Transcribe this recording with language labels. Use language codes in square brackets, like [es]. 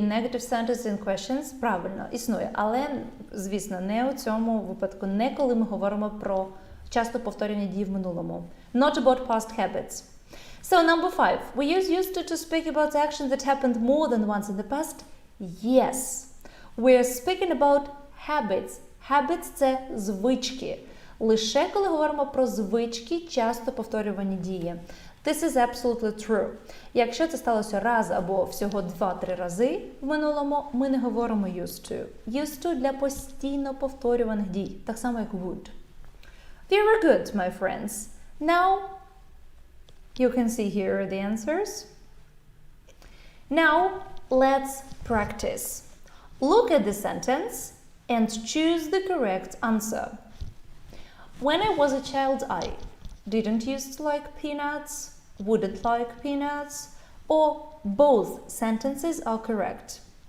[en] In negative sentences in questions, [uk] правильно, існує. Але, звісно, не у цьому випадку, не коли ми говоримо про часто повторювані дії в минулому. [en] Not about past habits. So, number 5. We use used to speak about actions that happened more than once in the past. Yes. We're speaking about habits. [uk] Habits – це звички. Лише коли говоримо про звички, часто повторювані дії. [en] This is absolutely true. [uk] Якщо це сталося раз або всього 2-3 рази в минулому, ми не говоримо used to. Used to для постійно повторюваних дій, так само як would. [en] Very good, my friends. Now, you can see here the answers. Now, let's practice. Look at the sentence and choose the correct answer. When I was a child, I didn't used to like peanuts, wouldn't like peanuts, or both sentences are correct.